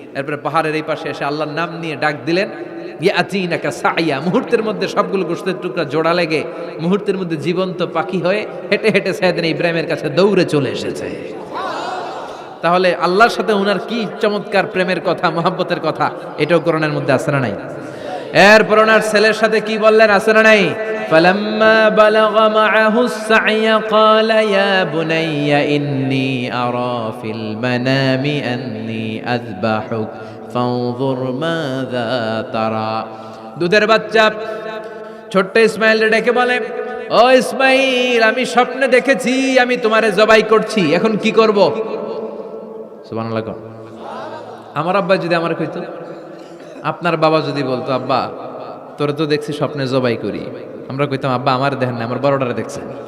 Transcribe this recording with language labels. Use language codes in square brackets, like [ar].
[bn] এরপরে পাহাড়ের এই পাশে এসে আল্লাহর নাম নিয়ে ডাক দিলেন, [ar] ইয়াতিনাকা সাইয়া, [bn] মুহূর্তের মধ্যে সবগুলো গোশতের টুকরা জোড়া লেগে মুহূর্তের মধ্যে জীবন্ত পাখি হয়ে হেঁটে হেঁটে সাইয়েদনা ইব্রাহিমের কাছে দৌড়ে চলে এসেছে। তাহলে আল্লাহর সাথে উনার কি চমৎকার প্রেমের কথা, মহব্বতের কথা, এটাও কোরআনের মধ্যে আছে না নাই? এরপর ওনার ছেলের সাথে কি বললেন, আছে না নাই? [ar] فلما بلغ معه السعي قال يا بني إني أرى في المنام أني أذبحك فانظر ماذا ترى। [bn] দুধের বাচ্চা ছোট্ট ইসমাইল ডেকে বলে, ও ইসমাইল, আমি স্বপ্নে দেখেছি আমি তোমারে জবাই করছি, এখন কি করব? সুবহানাল্লাহ। আমার আব্বা যদি আমার কইতো, আপনার বাবা যদি বলতো, আব্বা তোরে তো দেখছি স্বপ্নে জবাই করি, আমরা কইতাম, আব্বা আমার দেখেন না, আমার বড়টারে দেখছেন।